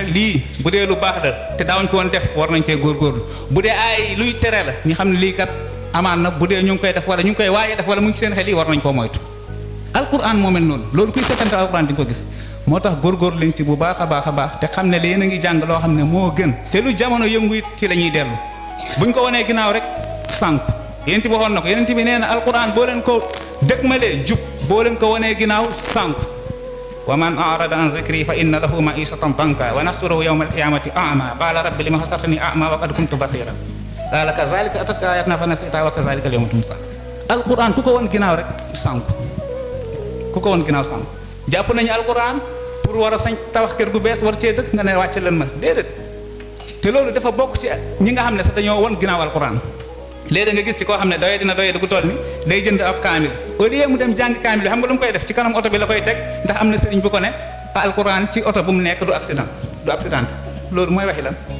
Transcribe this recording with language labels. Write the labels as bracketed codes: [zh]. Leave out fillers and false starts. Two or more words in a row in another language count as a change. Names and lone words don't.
[wo] lii bu dee lu baax la te daawuñ ko woon def war nañ cee góorgóorlu bu dee aaya yi luy tere la ñu xam ne lii kat amaan na bu dee ñu ngi koy def wala ñu ngi koy waaye def wala mu ngi seen xel yi war nañ koo moytu alquran moo mel noonu loolu kuy settantal alquran di nga ko gis moo tax góorgóorlu leen ci bu baax a baax te xam ne yéen a ngi jàng loo xam ne moo gën te lu jamono yëngu it ci la ñuy dellu buñ ko wanee ginnaaw rek sànq yéen ti waxoon na ko yéen ti bi nee na alquran boo leen ko dëgmalee jub boo leen ko wanee ginnaaw sànq [ar] ومن أعرض عن ذكري فإن له معيشة ضنكا ونحشره يوم القيامة أعمى قال رب لم حشرتني أعمى وقد كنت بصيرا قال كذلك أتتك آياتنا فنسيتها وكذلك اليوم تنسى [wo] alquran ku ko won ginnaaw rek sànq ku ko won ginnaaw sànq jàpp nañu alquran pour war a sañ tabax kër gu bees war cee dëkk nga ne wàcce leen ma déedéet te loolu dafa bokk ci ñi nga xam ne sax dañoo won ginnaaw alquran léegi nga gis ci koo xam ne doye dina doye du ko toll ni day jënd ab kaamil [fr] au lieu [wo] mu dem jàng kaamil bi xam nga lu mu koy def ci kanam oto bi la koy teg ndax am na sëriñ bu ko ne alquran ci oto bu mu nekk du accident loolu mooy waxi lan